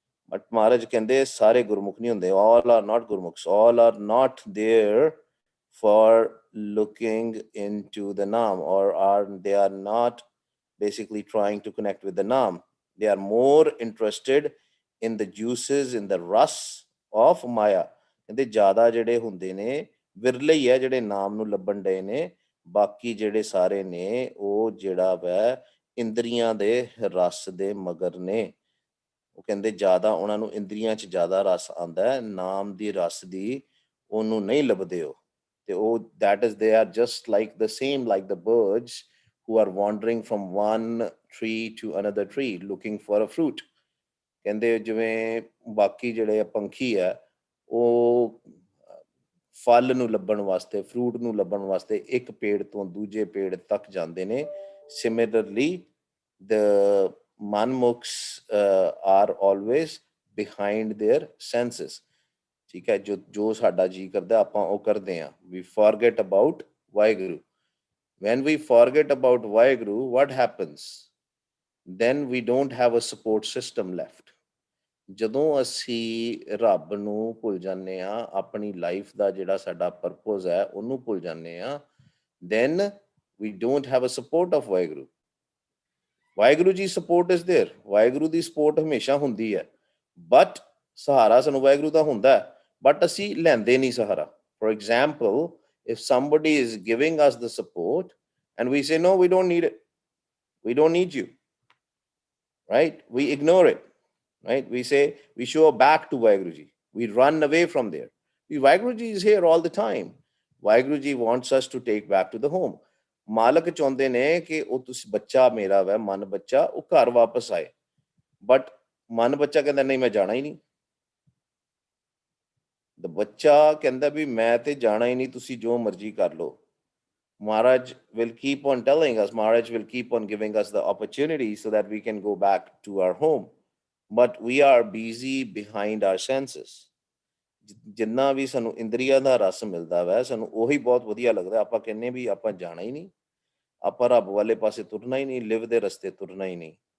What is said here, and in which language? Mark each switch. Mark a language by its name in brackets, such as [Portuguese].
[Punjabi] But ਮਹਾਰਾਜ ਕਹਿੰਦੇ ਸਾਰੇ ਗੁਰਮੁਖ ਨਹੀਂ ਹੁੰਦੇ। [English] all are not Gurmukhs, all are not there for looking into the naam, or they are not basically trying to connect with the naam। They are more interested in the juices, in the rus of maya। [Punjabi] ਕਹਿੰਦੇ ਜ਼ਿਆਦਾ ਜਿਹੜੇ ਹੁੰਦੇ ਨੇ, ਵਿਰਲੇ ਹੀ ਹੈ ਜਿਹੜੇ ਨਾਮ ਨੂੰ ਲੱਭਣ ਡਏ ਨੇ। ਬਾਕੀ ਜਿਹੜੇ ਸਾਰੇ ਨੇ, ਉਹ ਜਿਹੜਾ ਵੈ ਇੰਦਰੀਆਂ ਦੇ ਰਸ ਦੇ ਮਗਰ ਨੇ। ਉਹ ਕਹਿੰਦੇ ਜ਼ਿਆਦਾ ਉਹਨਾਂ ਨੂੰ ਇੰਦਰੀਆਂ 'ਚ ਜ਼ਿਆਦਾ ਰਸ ਆਉਂਦਾ ਹੈ, ਨਾਮ ਦੀ ਰਸ ਦੀ ਉਹਨੂੰ ਨਹੀਂ ਲੱਭਦੇ ਉਹ। [English] that is, they are just like the same like the birds who are wandering from one tree to another tree looking for a fruit. [Punjabi] ਕਹਿੰਦੇ ਜਿਵੇਂ ਬਾਕੀ ਜਿਹੜੇ ਪੰਖੀ ਆ ਉਹ ਫਲ ਨੂੰ ਲੱਭਣ ਵਾਸਤੇ, ਫਰੂਟ ਨੂੰ ਲੱਭਣ ਵਾਸਤੇ ਇੱਕ ਪੇੜ ਤੋਂ ਦੂਜੇ ਪੇੜ ਤੱਕ ਜਾਂਦੇ ਨੇ। [English] Similarly the manmukhs are always behind their senses. [Punjabi] ਠੀਕ ਹੈ, ਜੋ ਸਾਡਾ ਜੀ ਕਰਦਾ ਆਪਾਂ ਉਹ ਕਰਦੇ ਹਾਂ। [English] We forget about Waheguru. when we forget about Waheguru, what happens? then we don't have a support system left। [Punjabi] ਜਦੋਂ ਅਸੀਂ ਰੱਬ ਨੂੰ ਭੁੱਲ ਜਾਂਦੇ ਹਾਂ, ਆਪਣੀ ਲਾਈਫ ਦਾ ਜਿਹੜਾ ਸਾਡਾ ਪਰਪਸ ਹੈ ਉਹਨੂੰ ਭੁੱਲ ਜਾਂਦੇ ਹਾਂ, [English] then we don't have a support of Waheguru. Waheguru ji support is there, [Punjabi] Waheguru ਦੀ support ਹਮੇਸ਼ਾ ਹੁੰਦੀ ਹੈ, ਬਟ ਸਹਾਰਾ ਸਾਨੂੰ ਵਾਹਿਗੁਰੂ ਦਾ ਹੁੰਦਾ, ਬਟ ਅਸੀਂ ਲੈਂਦੇ ਨਹੀਂ ਸਹਾਰਾ। [English] For example, if somebody is giving us the support and we say no, we don't need it, we don't need you, right? We ignore it, right? We say, we show back to Vaheguru Ji, we run away from there। Vaheguru Ji is here all the time। Vaheguru Ji wants us to take back to the home। [Punjabi] ਮਾਲਕ ਚਾਹੁੰਦੇ ਨੇ ਕਿ ਉਹ ਤੁਸੀਂ ਬੱਚਾ ਮੇਰਾ ਵੈ, ਮਨ ਬੱਚਾ, ਉਹ ਘਰ ਵਾਪਸ ਆਏ, ਬਟ ਮਨ ਬੱਚਾ ਕਹਿੰਦਾ ਨਹੀਂ ਮੈਂ ਜਾਣਾ ਹੀ ਨਹੀਂ। ਦ ਬੱਚਾ ਕਹਿੰਦਾ ਵੀ ਮੈਂ ਤੇ ਜਾਣਾ ਹੀ ਨਹੀਂ, ਤੁਸੀਂ ਜੋ ਮਰਜ਼ੀ ਕਰ ਲਓ। [English] Maharaj will keep on telling us, Maharaj will keep on giving us the opportunity so that we can go back to our home, but we are busy behind our senses। [Punjabi] ਜਿੰਨਾ ਵੀ ਸਾਨੂੰ ਇੰਦਰੀਆਂ ਦਾ ਰਸ ਮਿਲਦਾ ਵੈ, ਸਾਨੂੰ ਉਹੀ ਬਹੁਤ ਵਧੀਆ ਲੱਗਦਾ। ਆਪਾਂ ਕਹਿੰਦੇ ਵੀ ਆਪਾਂ ਜਾਣਾ ਹੀ ਨਹੀਂ, ਆਪਾਂ ਰੱਬ ਵਾਲੇ ਪਾਸੇ ਤੁਰਨਾ ਹੀ ਨਹੀਂ, ਲਿਵ ਦੇ ਰਸਤੇ ਤੁਰਨਾ ਹੀ ਨਹੀਂ।